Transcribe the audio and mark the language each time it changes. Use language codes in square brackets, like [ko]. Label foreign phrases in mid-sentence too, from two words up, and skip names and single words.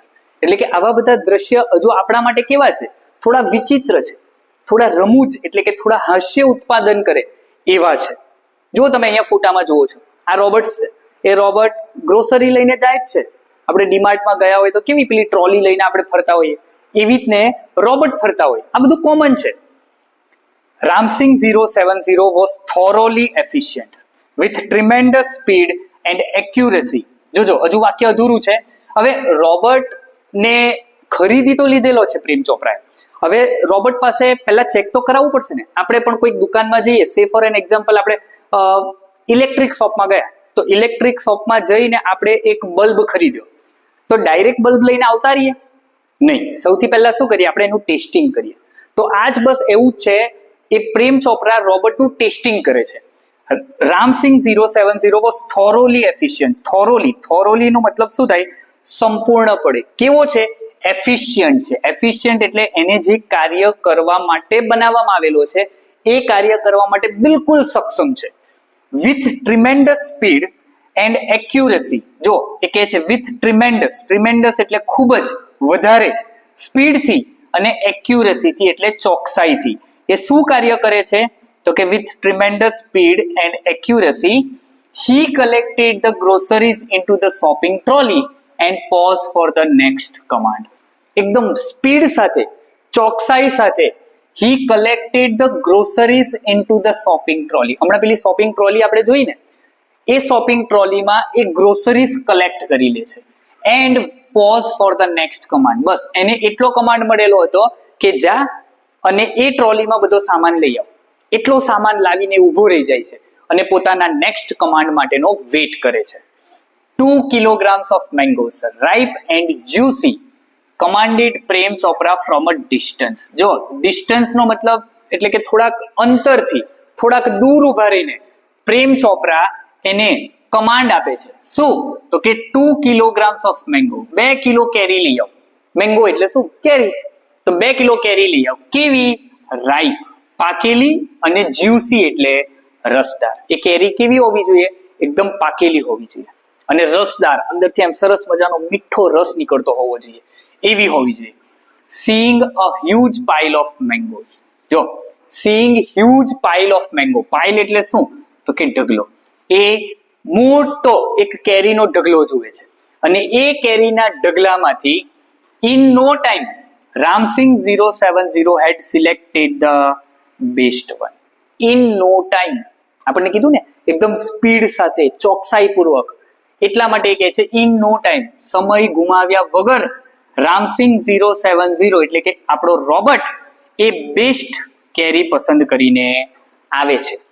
[gu] એટલે કે આવા બધા દ્રશ્ય હજુ આપણા માટે કેવા છે? થોડા વિચિત્ર છે, થોડા રમૂજ એટલે કે થોડા હાસ્ય ઉત્પાદન કરે એવા છે. જો તમે અહીંયા ફોટામાં જુઓ છો, આ રોબોટ છે. એ રોબોટ ગ્રોસરી લઈને જાય જ છે. આપણે ડીમાર્ટમાં ગયા હોય તો કેવી પેલી ટ્રોલી લઈને આપણે ફરતા હોઈએ, એવી જ ને રોબોટ ફરતા હોય. આ બધું કોમન છે. [en] Ramsing 070 was thoroughly efficient with tremendous speed and accuracy. [gu] જોજો હજુ વાક્ય અધૂરું છે. હવે રોબોટ ને ખરીદી તો લીધેલો છે પ્રેમ ચોપરાએ. હવે રોબોટ પાસે પહેલા ચેક તો કરાવવું પડશે ને. આપણે પણ કોઈક દુકાનમાં જઈએ, [en] say for an example [gu] આપણે [en] electric shopમાં [gu] ગયા, તો [en] electric shopમાં [gu] જઈને આપણે એક બલ્બ ખરીદ્યો, તો ડાયરેક્ટ બલ્બ લઈને આવતા રહીએ? નહીં. સૌથી પહેલા શું કરીએ? આપણે એનું ટેસ્ટિંગ કરીએ. તો આ જ બસ એવું જ છે, એ પ્રેમ ચોપરા રોબોટનું ટેસ્ટિંગ કરે છે. [en] Ramsing 070 was thoroughly efficient. [gu] thoroughly નો મતલબ શું થાય? સંપૂર્ણપણે. કેવો છે? એફિશિયન્ટ છે. એફિશિયન્ટ એટલે એને જે કાર્ય કરવા માટે બનાવવામાં આવેલો છે એ કાર્ય કરવા માટે બિલકુલ સક્ષમ છે. [en] with tremendous speed and accuracy. [gu] જો એ કહે છે [en] with tremendous [gu] એટલે ખૂબ જ વધારે સ્પીડથી, અને એક્યુરેસીથી એટલે ચોકસાઈથી. એ શું કાર્ય કરે છે? તો કે [en] with tremendous speed and accuracy he collected the groceries into the shopping trolley and paused for the next command. [gu] એકદમ સ્પીડ સાથે, ચોકસાઈ સાથે [en] he collected the groceries into the shopping trolley. [gu] હમણાં પેલી [en] shopping trolley [gu] આપણે જોઈ ને, એ [en] shopping trolleyમાં [gu] એ ગ્રોસરીઝ કલેક્ટ કરી લે છે. [en] એન્ડ pause for the next command. [gu] બસ એને એટલો કમાન્ડ મળેલો હતો કે જા અને એ ટ્રોલીમાં બધો સામાન લઈ આવ. એટલો સામાન લાવીને ઊભો રહી જાય છે અને પોતાના [en] next command [gu] માટેનો વેટ કરે છે. [en] 2 kilograms of mangoes, ripe and juicy, commanded Prem Chopra from a distance. [gu] જો ડિસ્ટન્સ નો મતલબ એટલે કે થોડાક અંતરથી, થોડાક દૂર ઉભા રહીને પ્રેમ ચોપરા એને કમાન્ડ આપે છે. શું? તો કે [en] 2 kilograms of mango, [gu] 2 કિલો કેરી લઈ આવ. મેંગો એટલે શું? કેરી. તો 2 કિલો કેરી લઈ આવ. કેવી? રાઈપ, પાકેલી, અને જ્યુસી એટલે રસદાર. એ કેરી કેવી હોવી જોઈએ? એકદમ પાકેલી હોવી જોઈએ, અને રસદાર, અંદરથી એમ સરસ મજાનો મીઠો રસ નીકળતો હોવો જોઈએ, એવી હોવી જોઈએ. [en] Seeing a huge pile of mangoes. જો seeing huge pile of mango, pile [gu] એટલે શું? તો કે ઢગલો. એ મોટો એક કેરીનો ઢગલો જુએ છે, અને એ કેરીના ઢગલામાંથી [en] in no time Ramsing 070 had selected the best one. In no time, [gu] આપણને કીધું ને એકદમ સ્પીડ સાથે, ચોકસાઈ પૂર્વક, એટલા માટે કહે છે [en] in no time, [gu] સમય ગુમાવ્યા વગર Ramsing 070 એટલે કે આપણો રોબોટ એ બેસ્ટ કેરી પસંદ કરીને આવે છે.